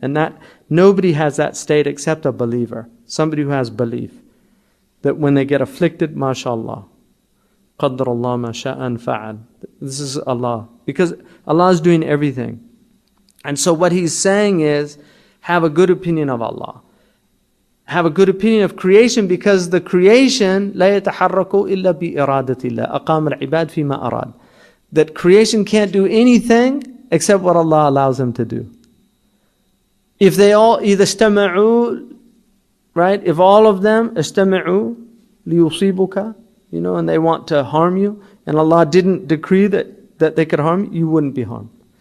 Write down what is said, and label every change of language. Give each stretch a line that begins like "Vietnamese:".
English: And that, nobody has that state except a believer. Somebody who has belief. That when they get afflicted, mashallah,
Arabic: قَدَّرَ اللَّهُ مَا شَاءَ فَعَلَ.
English: This is Allah. Because Allah is doing everything. And so what he's saying is, have a good opinion of Allah. Have a good opinion of creation, because the creation,
Arabic: لَا يَتَحَرَّكُ إِلَّا بِإِرَادَةِ اللَّهِ أَقَامَ الْعِبَادِ فِي مَا أَرَادَ.
English: That creation can't do anything except what Allah allows them to do. If they all either
Arabic: اسْتَمَعُوا,
English: right? If all of them
Arabic: اسْتَمَعُوا لِيُصِيبُكَ,
English: you know, and they want to harm you, and Allah didn't decree that they could harm you, you wouldn't be harmed.